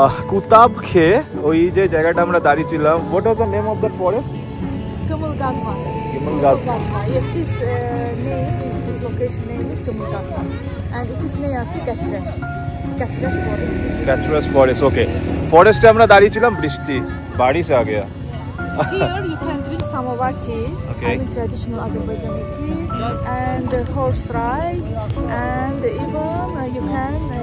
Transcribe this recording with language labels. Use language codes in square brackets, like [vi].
[bn] কুতাব খেয়ে ওই যে জায়গাটা আমরা দাঁড়িয়েছিলাম, [en] what was the name of that forest? Kemalgazma. Kemalgazma. Yes, this this location name is Kemalgazma, and it is near to Gatresh. Gatresh forest. Gatresh forest, okay. [bn] ফরেস্টে আমরা দাঁড়িয়েছিলাম, বৃষ্টি [hi] বারিশ আ Gaya. [en] Here you can drink samovar tea, Okay. I mean traditional Azerbaijani tea, and horse ride, and even you can